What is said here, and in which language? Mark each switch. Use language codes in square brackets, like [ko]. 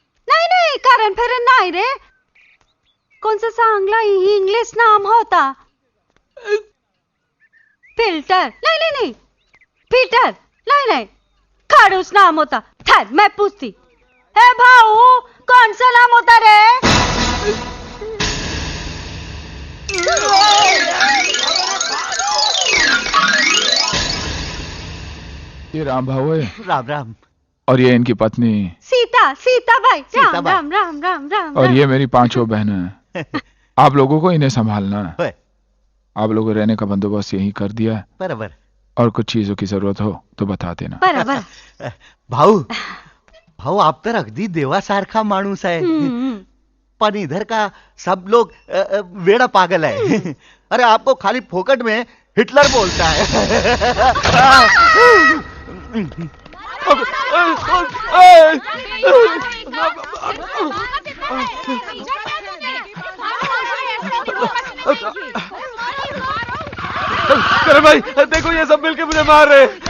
[mr] नाही नाही, कारण फिर नाही रे. कोणचं चांगला इंग्लिश नाम होता? [hi] फिल्टर. नहीं नहीं नहीं, फिल्टर. नहीं नहीं, खड़ूस नाम होता. ठहर, मैं पूछती. हे भाऊ, कौन सा नाम होता रे? ये राम भाऊ है राम राम. और ये इनकी पत्नी सीता. सीता भाई. राम सीताबाई. राम राम राम राम. और ये मेरी पांचों बहनें हैं. आप लोगों को इन्हें संभालना है. [mr] होय. [hi] आप लोगों को रहने का बंदोबस्त यही कर दिया है [mr] बरोबर. [hi] और कुछ चीजों की जरूरत हो तो बता देना. [mr] बरोबर. भाऊ भाऊ आप तर अगदी देवासारखा माणूस आहे. [hi] पर इधर का सब लोग वेड़ा पागल है. अरे आपको खाली फोकट में हिटलर बोलता है। अरे भाई देखो ये सब मिलके मुझे मार रहे हैं।